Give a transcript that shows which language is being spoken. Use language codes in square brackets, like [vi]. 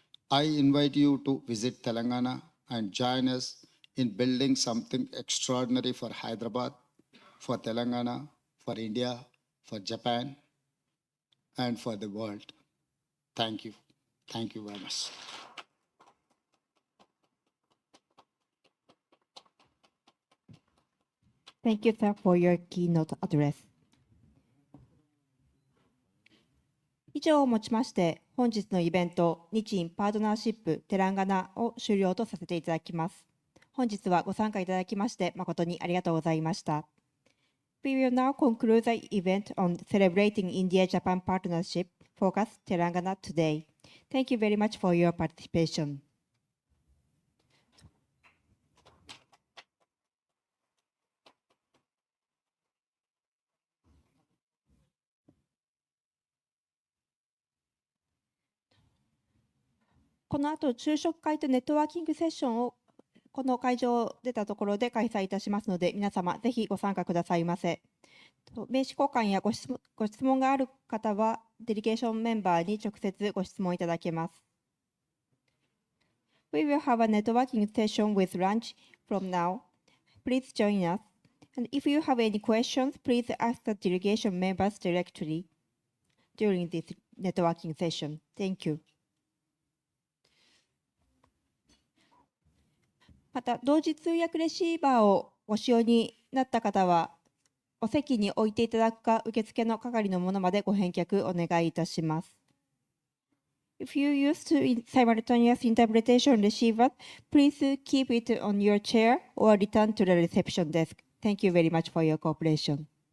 [en] I invite you to visit Telangana and join us in building something extraordinary for Hyderabad, for Telangana, for India, for Japan, and for the world. Thank you. Thank you very much. Thank you, sir, for your keynote address. [ja] 以上をもちまして、本日のイベント、日印パートナーシップテランガナを終了とさせていただきます。本日はご参加いただきまして誠にありがとうございました。 [en] We will now conclude the event on celebrating India-Japan partnership focus Telangana today. Thank you very much for your participation. [ja] 「この後昼食会とネットワーキングセッションをこの会場を出たところで開催いたしますので、皆様ぜひご参加くださいませ。名刺交換やご質問がある方は、デリゲーションメンバーに直接ご質問いただけます。 [en] We will have a networking session with lunch from now. Please join us. And if you have any questions, please ask the delegation members directly during this networking session. Thank you. [ja] また、同時通訳レシーバーをご使用になった方は、お席に置いていただくか、受付の係の者までご返却お願いいたします。 [en] If you use simultaneous interpretation receiver, please keep it on your chair or return to the reception desk. Thank you very much for your cooperation.